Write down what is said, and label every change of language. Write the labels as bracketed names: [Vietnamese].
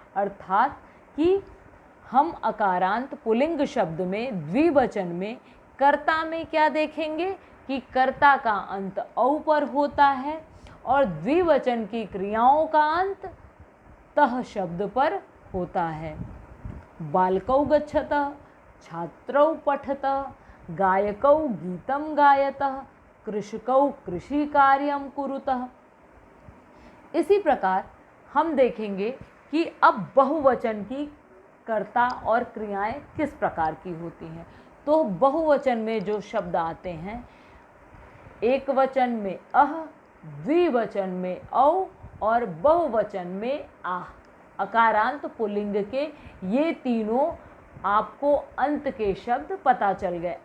[Hindi] अर्थात कि हम अकारांत पुल्लिंग शब्द में द्विवचन में कर्ता में क्या देखेंगे कि कर्ता का अंत औ पर होता है, और द्विवचन की क्रियाओं का अंत तः शब्द पर होता है। [Sanskrit] बालकौ गच्छतः, छात्रौ पठतः, गायकौ गीतं गायतः, कृषकौ कृषि कार्यं कुरुतः। [Hindi] इसी प्रकार हम देखेंगे कि अब बहुवचन की कर्ता और क्रियाएं किस प्रकार की होती हैं। तो बहुवचन में जो शब्द आते हैं, एक वचन में अह, द्विवचन में औ, और बहुवचन में आह, अकारांत पुल्लिंग के ये तीनों आपको अंत के शब्द पता चल गए।